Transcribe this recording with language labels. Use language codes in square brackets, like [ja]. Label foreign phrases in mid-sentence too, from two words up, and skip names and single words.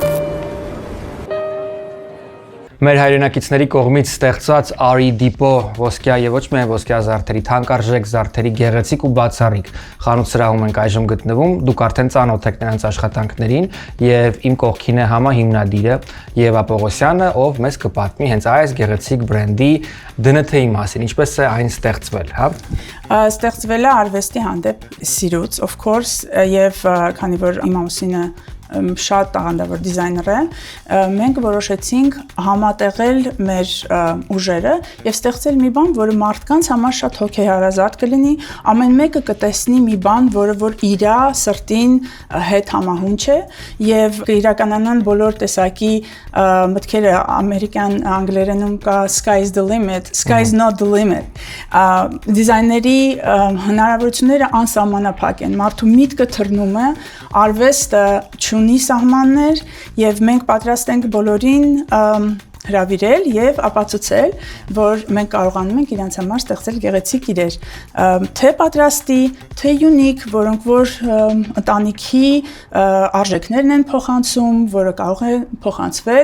[hy] Մեր հայրենակիցների կողմից ստեղծված RE-Depot ոսկյա եւ ոչ միայն ոսկյա զարդերի, թանկարժեք զարդերի գեղեցիկ ու բացառիկ խանութ-սրահում ենք այժմ գտնվում։ Դուք արդեն ծանոթ եք նրանց աշխատանքներին եւ իմ կողքին է համահիմնադիրը Եվա Պողոսյանը, ով մեզ կպատմի հենց այս գեղեցիկ բրենդի DNT-ի մասին, ինչպես է այն ստեղծվել, հա։ Ստեղծվել է արվեստի հանդեպ սիրուց, [en] of course, [hy] եւ քանի որ իմ ամուսինը շատ տաղանդավոր դիզայներ է, մենք որոշեցինք համատեղել մեր ուժերը եւ ստեղծել մի բան, որը մարդկանց համար շատ հոգեհարազատ կլինի, ամեն մեկը կտեսնի մի բան, որը որ իրա սրտին հետ համահունչ է եւ կիրականանան բոլոր տեսակի մտքերը ամերիկյան անգլերենում կա [en] sky is the limit, sky is not the limit։ [hy] Դիզայների հնարավորությունները անսահմանափակ են, մարդու միտքը թռնում է, արվեստը չունի սահմաններ եւ մենք պատրաստ ենք բոլորին հրավիրել եւ ապացուցել, որ մենք կարողանում ենք իրենց համար ստեղծել գեղեցիկ իրեր, թե պատրաստի, թե յունիկ, որոնք որ ընտանիքի արժեքներն են փոխանցում, որը կարող է փոխանցվել